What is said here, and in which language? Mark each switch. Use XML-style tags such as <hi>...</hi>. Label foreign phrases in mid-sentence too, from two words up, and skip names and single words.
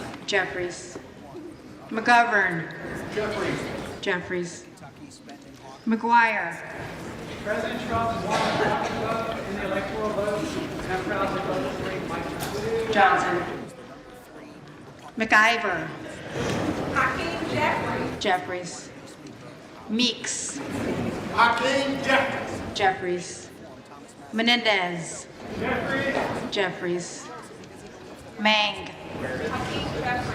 <en>Jeffries. McGovern. Jeffries. Jeffries. McGuire. President Trump won Africa in the electoral vote. And I'm proud to illustrate Mike Johnson. McIver. Hakeem Jeffries. Jeffries. Meeks. Hakeem Jeffries. Jeffries. Menendez. Jeffries. Jeffries. Mang. Hakeem Jeffries.</en>